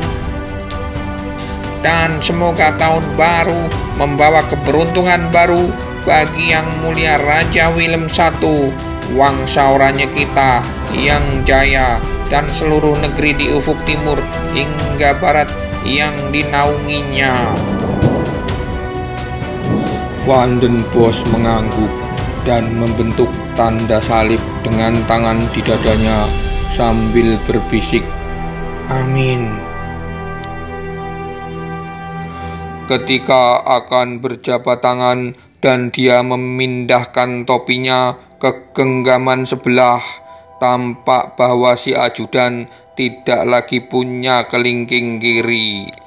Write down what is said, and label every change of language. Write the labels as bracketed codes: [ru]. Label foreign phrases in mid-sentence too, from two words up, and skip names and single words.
[id] Dan semoga tahun baru membawa keberuntungan baru bagi yang mulia Raja Willem I, wangsaoranya kita yang jaya, dan seluruh negeri di ufuk timur hingga barat yang dinaunginya. Van den Bosch mengangguk dan membentuk tanda salib dengan tangan di dadanya sambil berbisik, "Amin." Ketika akan berjabat tangan dan dia memindahkan topinya ke genggaman sebelah, tampak bahwa si ajudan tidak lagi punya kelingking kiri.